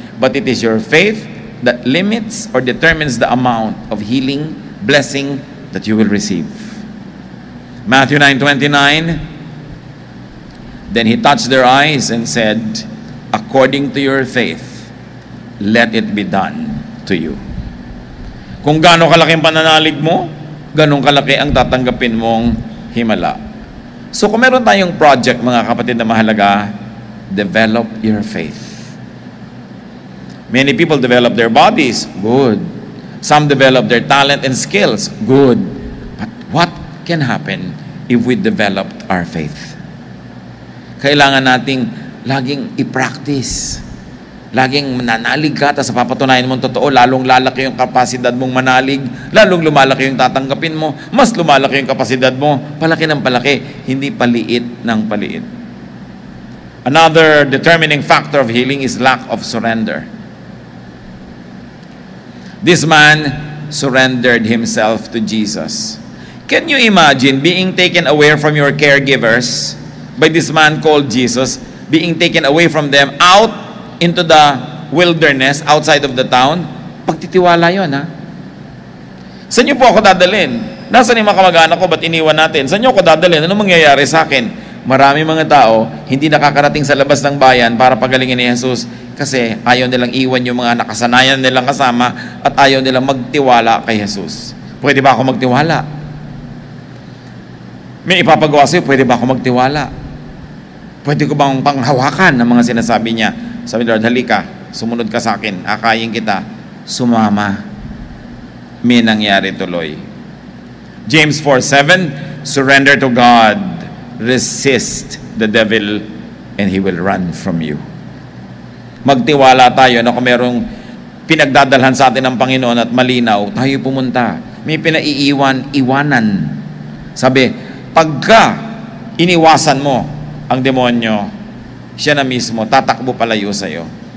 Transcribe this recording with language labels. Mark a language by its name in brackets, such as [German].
[English] But it is your faith that limits or determines the amount of healing, blessing that you will receive. Matthew 9:29, then he touched their eyes and said, according to your faith, let it be done to you. [Filipino] Kung gaano kalaki ang pananalig mo, ganong kalaki ang tatanggapin mong himala. So kung meron tayong project, mga kapatid na mahalaga, [English] develop your faith. Many people develop their bodies, good. Some develop their talent and skills, good. But what can happen if we developed our faith? [Filipino] Kailangan nating laging i-practice. Laging mananalig ka, tapos papatunayan mong totoo, lalong lalaki yung kapasidad mong manalig, lalong lumalaki yung tatanggapin mo, mas lumalaki yung kapasidad mo, palaki ng palaki, hindi paliit ng paliit. [English] Another determining factor of healing is lack of surrender. This man surrendered himself to Jesus. Can you imagine being taken away from your caregivers by this man called Jesus, being taken away from them out into the wilderness outside of the town? [Filipino] Pagtitiwala yun, ha? Saan niyo po ako dadalhin? Nasaan yung mga kamag-anak ko? Ba't iniwan natin? Saan niyo ako dadalhin? Ano mangyayari sa akin? marami mga tao hindi nakakarating sa labas ng bayan para pagalingin ni Jesus kasi ayaw nilang iwan yung mga nakasanayan nilang kasama at ayaw nilang magtiwala kay Jesus. Pwede ba ako magtiwala? May ipapagawa sa'yo, pwede ba ako magtiwala? Pwede ko bang panghawakan ng mga sinasabi niya? Sabi ni Lord, halika, sumunod ka sa akin, akayin kita, sumama. May nangyari tuloy. [English] James 4:7, surrender to God, resist the devil, and he will run from you. [Filipino] Magtiwala tayo na kung merong pinagdadalhan sa atin ng Panginoon at malinaw, tayo pumunta. May pinaiiwan-iwanan. Sabi, pagka iniwasan mo ang demonyo, siya na mismo tatakbo palayo sa iyo.